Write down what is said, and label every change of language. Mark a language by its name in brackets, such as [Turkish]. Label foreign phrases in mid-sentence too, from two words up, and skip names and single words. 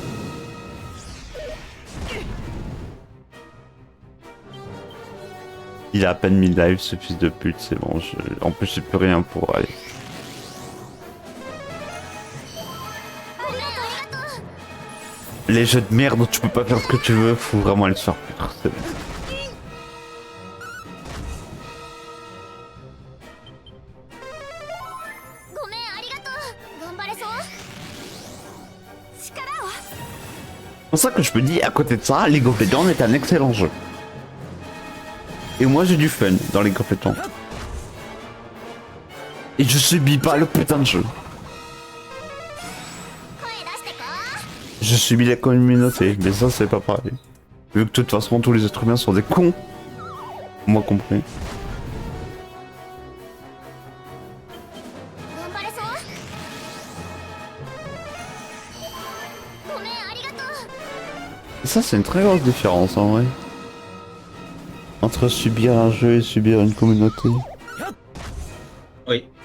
[French] Il a à peine mis live ce fils de pute, c'est bon. En plus j'ai plus rien pour aller. Les jeux de merde où tu peux pas faire ce que tu veux, faut vraiment aller se faire foutre. C'est bon. [Japanese] ごめんありがとう頑張れそう力を [French] C'est pour ça que je me dis, à côté de ça, League of Legends est un excellent jeu. Et moi j'ai du fun dans League of Legends. Et je subis pas le putain de jeu. [Japanese] 声出してこ [French] Je subis la communauté, mais ça c'est pas pareil. Vu que de toute façon tous les êtres humains sont des cons. Moi compris. [Japanese] う頑張れそうごめんありがとう [French] Et ça c'est une très grosse différence en vrai. Entre subir un jeu et subir une communauté. Oui.